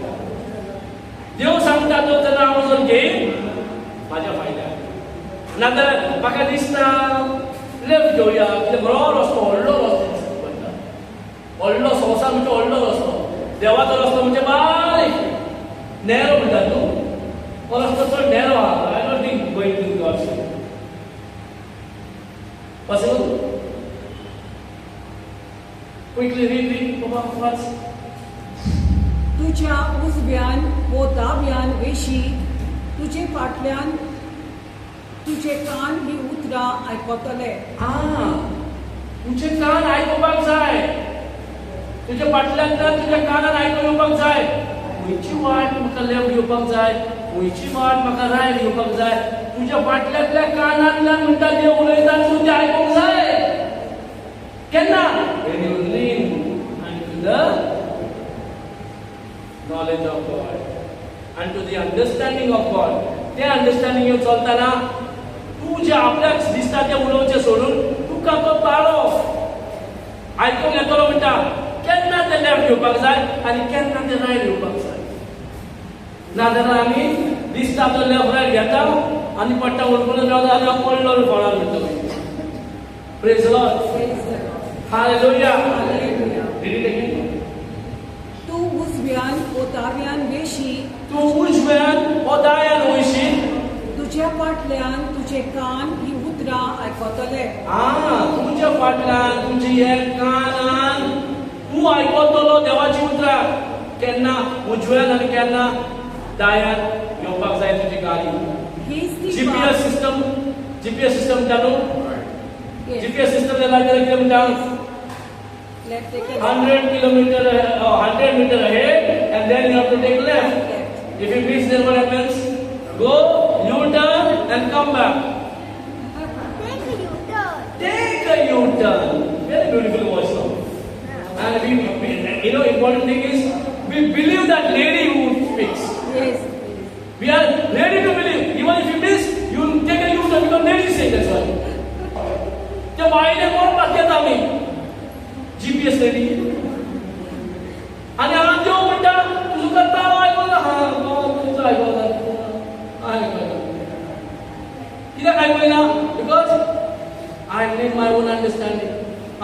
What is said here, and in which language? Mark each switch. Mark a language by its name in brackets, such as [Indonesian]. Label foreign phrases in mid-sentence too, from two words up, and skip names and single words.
[Konkani] देव सांगता तो तेन्ना हांव जर घेयन म्हाज्या फायद्याक. नाजाल्यार म्हाका दिसता लेफ्ट घेवया कितें बरो रस्तो व्हडलो रस्तो पडटा. व्हडलो संवसार म्हणजे व्हडलो रस्तो. देवाचो रस्तो म्हणजे बारीक नॅरो म्हणटा न्हू. हो रस्तो चड नॅरो आहा. [English] I don't think going to God's way. Possible? Quickly read वाच. [Konkani] तुझ्या उजव्यान वो दाव्यान वेशी तुझे फाटल्यान तुझे कान ही उतरां आयकतले. तुझे कान आयकुपाक जाय. तुझ्या फाटल्यान तुझ्या कानान आयकून येवपाक जाय. खंयची वाट म्हाका लेफ्ट घेवपाक जाय खंयची वाट म्हाका रायट घेवपाक जाय. तुझ्या फाटल्यातल्या कानांतल्यान म्हणटा देव उलयता तूं तें आयकूंक जाय. केन्ना? [English] when you lean unto the knowledge of God and to the understanding of God. [Konkani] ते अंडरस्टँडिंग घेवन चलतना तूं जे आपल्याक दिसता तें उलोवचें सोडून तुका तो ताळो आयकूंक येतलो म्हणटा. केन्ना तें लेफ्ट घेवपाक जाय आनी केन्ना तें रायट घेवपाक जाय. नाजाल्यार आमी दिसता तो [English] left right [Konkani] घेता आनी पडटा उडकून रावता आनी हांव पडलो फळार म्हणटा. [English] Praise the Lord. Hallelujah. Read it again. [Konkani] तू उजव्यान वो दाव्यान वेशी तूं उजव्यान वो दाव्यान वयशील. तुझ्या फाटल्यान तुझे कान ही उतरां आयकतले. तुझ्या फाटल्यान तुझे हे कानान तूं आयकतलो देवाची उतरां. केन्ना उजव्यान आनी केन्ना दाव्यान घेवपाक जाय तुजी गाडी. जीपीएस सिस्टम जाणू. जीपीएस सिस्टम लागल्यार कितें म्हणटा [English] 100 meter ahead and then you have to take left. If you miss there, what happens? Go, U-turn and come back. Take a U-turn. Very beautiful voice now. And we important thing is we believe that lady who speaks. Yes. We are ready to believe. Even if you miss, you take a U-turn because lady says that's why. [Konkani] The बाईने कोण पाठ्यात आम्ही [English] GPS ready [Konkani] आणि हांगा देव म्हणटा तुजो करता आयकून तुजो आयकून कित्याक आयकूना [English] because I need my own understanding.